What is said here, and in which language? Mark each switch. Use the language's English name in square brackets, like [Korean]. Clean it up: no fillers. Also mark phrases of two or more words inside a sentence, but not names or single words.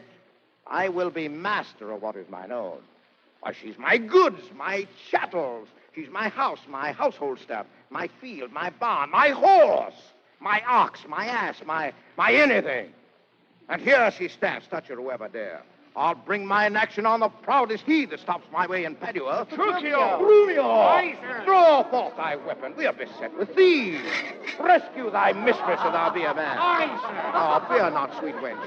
[English] I will be master of what is mine own. Why, she's my goods, my chattels. She's my house, my household stuff, my field, my barn, my horse, my ox, my ass, my anything. And here she stands, touch her whoever dare. I'll bring mine action on the proudest he that stops my way in Padua. Petruchio! Grumio! Aye, sir. Draw forth thy weapon. We are beset with thieves. Rescue thy mistress, or thou be a man. Aye, sir. Oh, fear not, sweet wench.